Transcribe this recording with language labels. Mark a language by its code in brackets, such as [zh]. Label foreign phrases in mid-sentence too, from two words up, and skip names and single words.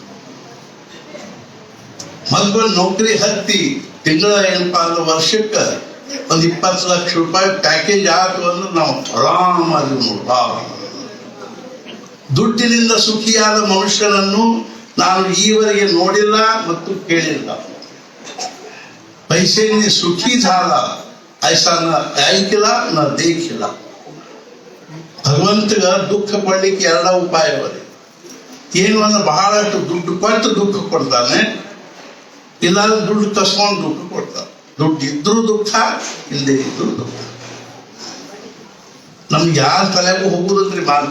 [kn] ಮೊದಲು ನೌಕರಿ ಹತ್ತಿ ತಿಂಗಳ ಏನಪ್ಪಾ ಅಂದ್ರೆ ವರ್ಷಕ್ಕೆ ಒಂದು 20 ಲಕ್ಷ ರೂಪಾಯಿ ಪ್ಯಾಕೇಜ್ ಆಯ್ತು ಅಂದ್ರೆ ನಾವು ಆರಾಮಾಗಿ ನೋಡ. ದುಡ್ಡಿನಿಂದ ಸುಖಿಯಾದ ಮನುಷ್ಯನನ್ನು ನಾನು ಈವರೆಗೆ ನೋಡಿಲ್ಲ ಮತ್ತು ಕೇಳಿಲ್ಲ. [mr] पैसे ने सुखी झाला ऐसा न ऐकिला न देखिला. [kn] ಭಗವಂತಗ ದುಃಖ ಪಡ್ಲಿಕ್ಕೆ 2 ಉಪಾಯವರಿ. ಏನು ಅಂದ್ರೆ ಬಹಳಷ್ಟು ದುಡ್ಡು ಕೊಟ್ಟು ದುಃಖ ಕೊಡ್ತಾನೆ, ಇಲ್ಲಾಂದ್ರೆ ದುಡ್ಡು ಕಸ್ಕೊಂಡು ದುಃಖ ಕೊಡ್ತಾನೆ. ದುಡ್ಡು ಇದ್ರೂ ದುಃಖ, ಇಲ್ಲದೆ ಇದ್ರೂ ದುಃಖ. ನಮ್ಗೆ ಯಾರ ತಲೆಗೂ ಹೋಗುದಂದ್ರಿ ಮಾತು.